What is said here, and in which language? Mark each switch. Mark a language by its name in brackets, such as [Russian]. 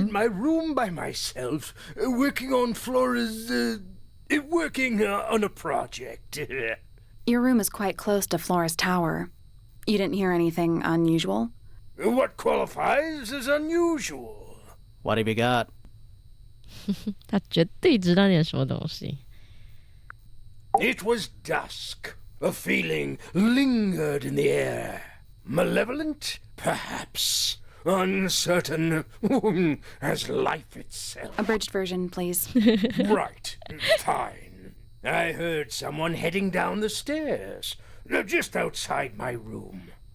[English] in my room by myself, working on Flora's, working on a project. Your room is quite close to Flora's tower. You didn't hear anything unusual? What qualifies as unusual? What have you got? [Chinese] 他绝对知道点什么东西。 [English] It was dusk. A feeling lingered in the air. Malevolent, perhaps. Uncertain, as life itself. Abridged version, please. Right. Fine. I heard someone heading down the stairs, just outside my room.